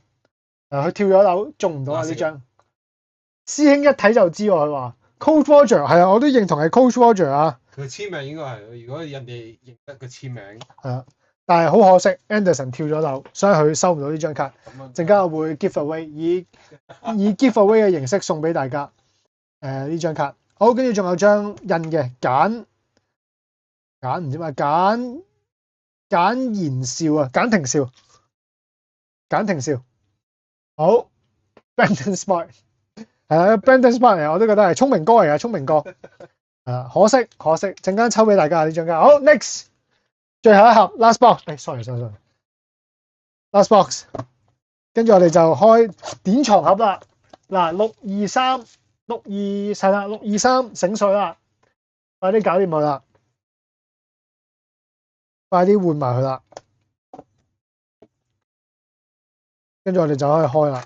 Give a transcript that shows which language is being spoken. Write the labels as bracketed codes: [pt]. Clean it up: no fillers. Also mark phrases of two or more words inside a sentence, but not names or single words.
[yue] 佢跳咗樓中唔到啊呢張。師兄一睇就知喎，佢話 Coach Roger 係啊，我都認同係 Coach Roger 啊。佢簽名應該係，如果人哋認得佢簽名。係啊，但係好可惜 ，Anderson 跳咗樓，所以佢收唔到呢張卡。陣間我會 [en] give away [yue] 以 [en] give away [yue] 嘅形式送俾大家。呢張卡好，跟住仲有張印嘅簡唔知咩簡言少啊，簡廷少好 [en] Brandon Smart [yue] 係啊 [en] Brandon Smart [yue] 嚟，我都覺得係聰明哥嚟啊，聰明哥可惜，陣間抽俾大家呢張卡。好 ， [en] next 最後一盒 last box，sorry last box， [yue] 跟住我哋就開典藏盒啦。嗱623係啦，623醒水啦，快啲搞掂佢啦，快啲換埋佢啦，跟住我哋就可以開啦。